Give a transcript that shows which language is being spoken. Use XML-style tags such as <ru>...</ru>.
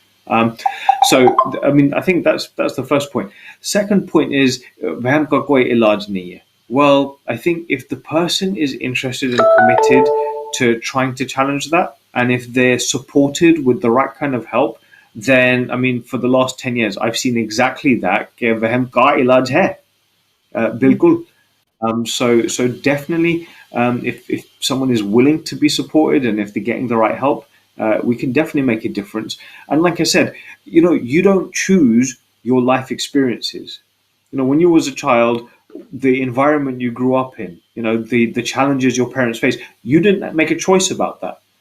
<en>Um, so, I mean, I think that's the first point. Second point is,</en> <hi>"Vaham ka koi ilaj nahi hai."</hi> <en>Well, I think if the person is interested and committed to trying to challenge that, and if they're supported with the right kind of help, then, I mean, for the last 10 years, I've seen exactly that.</en> <hi>कि वहम का इलाज है, बिल्कुल.</hi> <en>So definitely, if someone is willing to be supported, and if they're getting the right help, we can definitely make a difference. And like I said, you don't choose your life experiences. When you was a child, the environment you grew up in, the challenges your parents face, you didn't make a choice about that.</en>